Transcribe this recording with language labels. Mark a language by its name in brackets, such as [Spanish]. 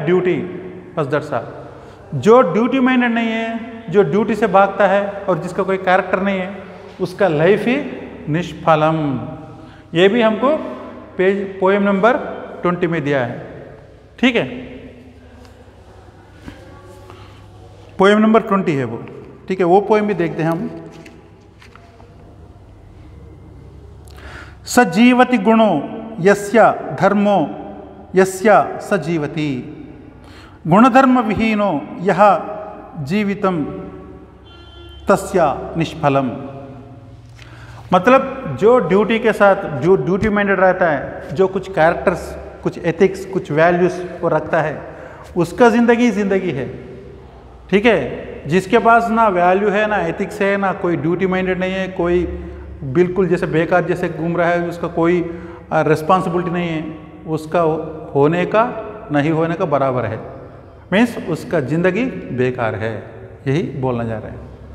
[Hindi] Duty, बस that's all. जो duty minded नहीं है, जो ड्यूटी से भागता है और जिसका कोई कैरेक्टर नहीं है, उसका लाइफ ही निष्फलम। ये भी हमको पोएम नंबर 20 में दिया है। ठीक है, पोएम नंबर 20 है वो। ठीक है, वो पोएम भी देखते हैं हम। [Sanskrit] सजीवति गुणो यस्य धर्मो यस्य सजीवति, गुणधर्म विहीनो यह जीवितम तस्य निष्फलम। [Hindi] मतलब जो ड्यूटी के साथ, जो ड्यूटी माइंडेड रहता है, जो कुछ कैरेक्टर्स, कुछ एथिक्स, कुछ वैल्यूज वो रखता है, उसका जिंदगी है। ठीक है, जिसके पास ना वैल्यू है, ना एथिक्स है, ना कोई ड्यूटी माइंडेड नहीं है, कोई बिल्कुल जैसे बेकार जैसे घूम रहा है, उसका कोई रिस्पॉन्सिबिलिटी नहीं है, उसका होने का नहीं होने का बराबर है, मीन्स उसका ज़िंदगी बेकार है, यही बोलना जा रहे हैं।